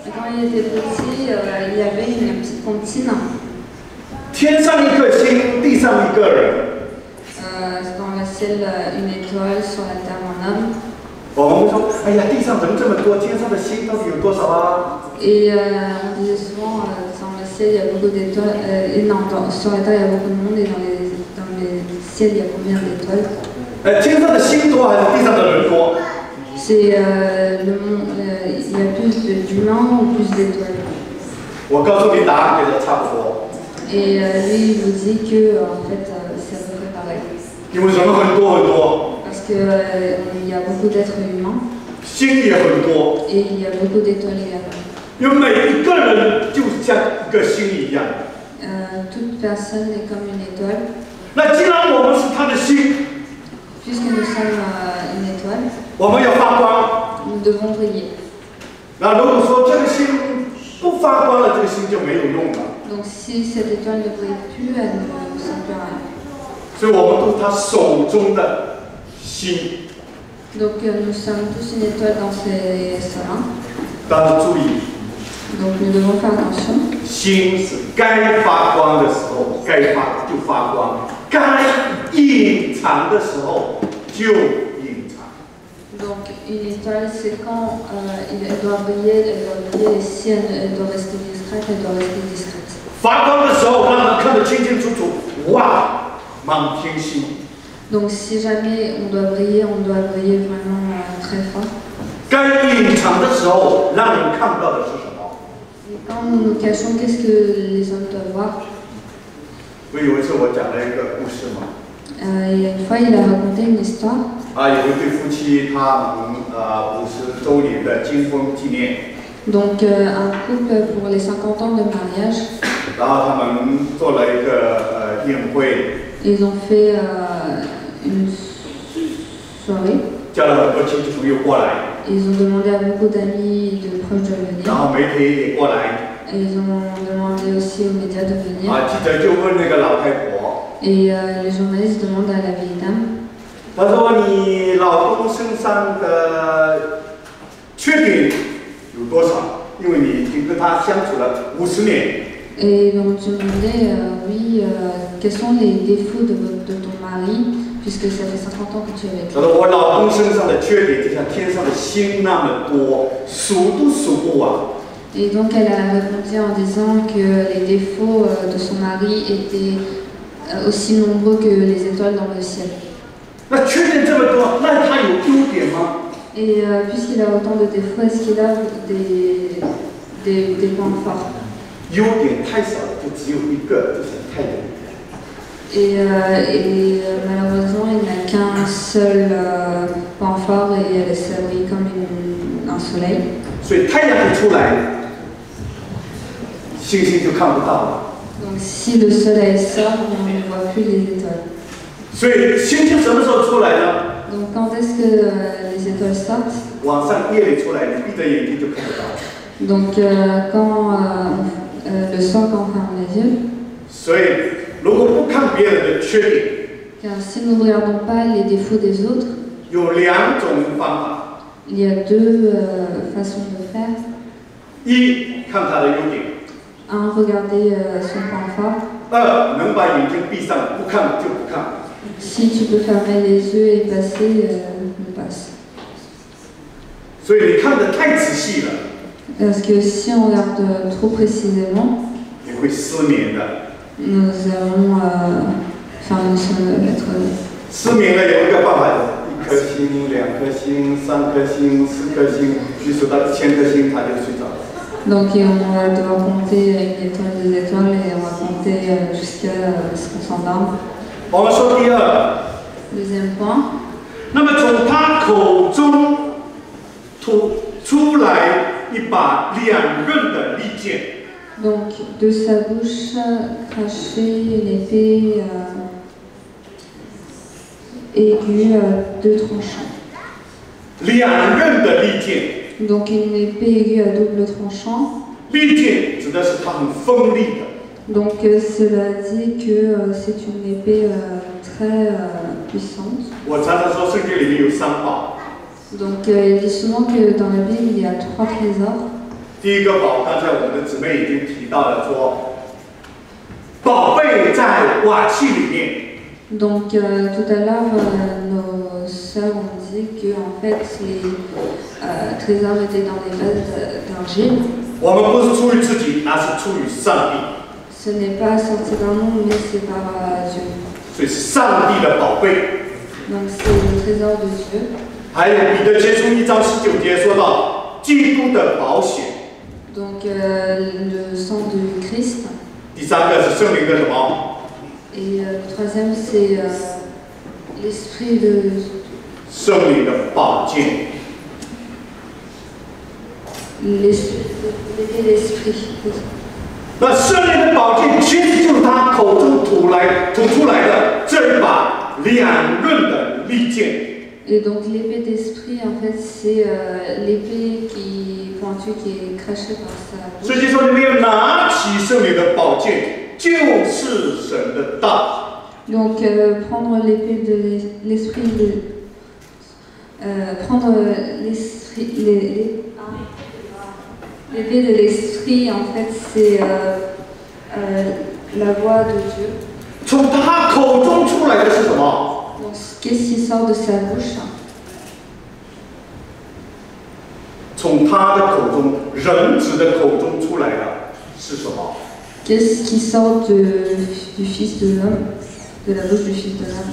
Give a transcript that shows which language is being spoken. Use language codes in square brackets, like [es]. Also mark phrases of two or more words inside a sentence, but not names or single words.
[fr] Quand il était petit, il y avait une petite comptine. [zh] 天上一颗星，地上一个人。 [fr] Dans le ciel, une étoile, sur la terre, un homme. [zh] 我们会说，哎呀，地上人这么多，天上的星到底有多少啊？ [fr] Et on disait souvent, dans le ciel, il y a beaucoup d'étoiles. Et non, sur la terre, il y a beaucoup de monde. Et dans le ciel, il y a combien d'étoiles? [zh] 天上的星多还是地上的人多？ [fr] C'est le monde. Il y a plus d'humains ou plus d'étoiles? [zh] 我告诉你，答案给的差不多。 [fr] Et lui, il vous dit que, en fait, c'est à peu près pareil. [zh] 因为人很多很多， [fr] Parce qu'il y a beaucoup d'êtres humains [zh] 星也很多， [fr] et il y a beaucoup d'étoiles également. [zh] 因为每一个人就像一个星一样。 [fr] Toute personne est comme une étoile. [zh] 那既然我们是他的星， [fr] Puisque nous sommes une étoile, [zh] 我们要发光。 [fr] nous devons briller. [zh] 那如果说这个星不发光了，这个星就没有用了。 [fr] Donc si cette étoile ne brille plus, elle ne sert plus à rien. [zh] 所以我们都是他手中的星。 [fr] Donc nous sommes tous une étoile dans ses mains. [zh] 但是注意， [fr] Donc nous devons faire attention. [zh] 星是该发光的时候该发就发光，该隐藏的时候就隐藏。 [fr] Donc une étoile, c'est quand elle doit briller, et si elle doit rester discrète, elle doit rester discrète. [zh] 发光的时候让人看得清清楚楚，哇，满天星。 [fr] Donc si jamais on doit briller vraiment très fort. [zh] 该隐藏的时候让人看不到的是什么？ [fr] Et quand nous nous cachons, qu'est-ce que les hommes doivent voir? [zh] 我有一次我讲了一个故事嘛， [fr] Il y a une fois, il a raconté une histoire. [zh] 有一对夫妻，他们50周年的金婚纪念， [fr] Donc un couple pour les 50 ans de mariage. [zh] 然后他们做了一个宴会， [fr] Ils ont fait une soirée. [zh] 叫了很多亲戚朋友过来， [fr] Ils ont demandé à beaucoup d'amis et de proches de [zh] 然 [fr] venir. [zh] 后媒体也过来， [fr] Et ils ont demandé aussi aux médias de venir. [zh] 记者就问那个老太婆， [fr] Et les journalistes demandent à la vieille dame. [zh] 他说你老公身上的缺点有多少？因为你已经跟他相处了50年。 [fr] Et donc je me demandais, oui, quels sont les défauts de ton mari, puisque ça fait 50 ans que tu es avec [zh] 他 [fr] lui. [zh] 说我老公身上的缺点就像天上的星那么多，数都数不完。 [fr] Et donc elle a répondu en disant que les défauts de son mari étaient aussi nombreux que les étoiles dans le ciel. [zh] 那缺点这么多，那他有优点吗？ [fr] Et puisqu'il a autant de défauts, est-ce qu'il a des points forts? [zh] 优点太少了，就只有一个，就是太阳。 [fr] Et malheureusement, il n'a qu'un seul point fort et ça brille comme un soleil. [zh] 所以太阳一出来，星星就看不到了。 [fr] Donc si le soleil sort, on ne voit plus les étoiles. [zh] 所以星星什么时候出来呢？ [fr] Donc quand est-ce que les étoiles sortent? [zh] 晚上夜里出来，你闭着眼睛就看不到。 [fr] Donc le soir quand on ferme les yeux. [zh] 所以如果不看别人的缺点， [fr] Car si nous ne regardons pas les défauts des autres, [zh] 有2种方法： [fr] il y a deux façons de faire. [zh] 一看他的优点， [fr] Un, regarder son point fort. [zh] 2 能把眼睛闭上，不看就不看。 [fr] Si tu peux fermer les yeux et passer, on passe. [zh] 所以你看得太仔细了， [fr] Parce que si on regarde trop précisément, [zh] 你会失眠的。 [fr] nous allons être... [zh] 失眠了有一个办法，1颗星、2颗星、3颗星、4颗星，你数到1000颗星，他就睡着了。 [fr] Donc on va devoir compter une étoile, 2 étoiles et on va compter jusqu'à ce qu'on s'endorme. [zh] 我们说第二， [fr] Deuxième point. [zh] 那么从他口中出来一把2刃的利剑。 [fr] Donc de sa bouche cracher une épée aiguë à 2 tranchants. [zh] 2 刃的利剑， [fr] Donc une épée aiguë à double tranchant. [zh] 利剑指的是它很锋利的。 [fr] Donc cela dit que c'est une épée très puissante. [zh] 我常常说圣经里面有3宝， [fr] Donc il dit souvent que dans la Bible il y a 3 trésors. [zh] 第一个宝，刚才我们的姊妹已经提到了说，宝贝在瓦器里面。 [fr] Donc tout à l'heure, nos sœurs ont dit que en fait les trésors étaient dans les vases d'argile. [zh] 我们不是出于自己，那是出于上帝。 [fr] Ce n'est pas sorti d'un monde, mais c'est par Dieu. [zh] 所以是上帝的宝贝。 [fr] Donc c'est le trésor de Dieu. [zh] 还有彼得前书1章19节说到基督的宝血。 [fr] Donc le sang du Christ. [zh] 第三个是圣灵的什么？ [fr] Et le troisième, c'est l'esprit de... [zh] 圣灵的宝剑。 [fr] L'épée d'esprit. [zh] 那圣灵的宝剑其实就是他口中吐出来的这一把两刃的利剑。 [fr] Et donc l'épée d'esprit, en fait, c'est l'épée pointue qui est crachée par sa bouche. [zh] 所以说，你们要拿起圣灵的宝剑。就是神的道。 [fr] Donc prendre l'épée de l'esprit prendre l'esprit l'épée de l'esprit en fait c'est la voix de Dieu. [zh] 从他口中出来的是什么？ [fr] Donc qu'est-ce qui sort de sa bouche? [zh] 从他的口中，人子的口中出来的是什么？ [fr] Qu'est-ce qui sort du Fils de l'homme, de la bouche du Fils de l'homme?